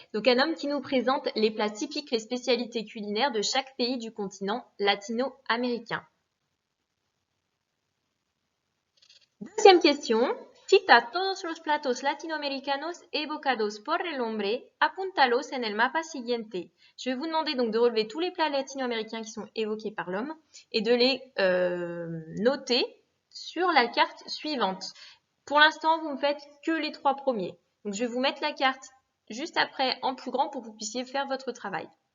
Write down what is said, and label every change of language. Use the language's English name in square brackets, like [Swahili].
[French] Donc un homme qui nous présente les plats typiques, les spécialités culinaires de chaque pays du continent latino-américain. Deuxième question. [Spanish] Cita todos los platos latinoamericanos evocados por el hombre, apúntalos en el mapa siguiente. [French] Je vais vous demander donc de relever tous les plats latino-américains qui sont évoqués par l'homme et de les noter sur la carte suivante. Pour l'instant, vous ne faites que les 3 premiers. Donc je vais vous mettre la carte juste après en plus grand pour que vous puissiez faire votre travail.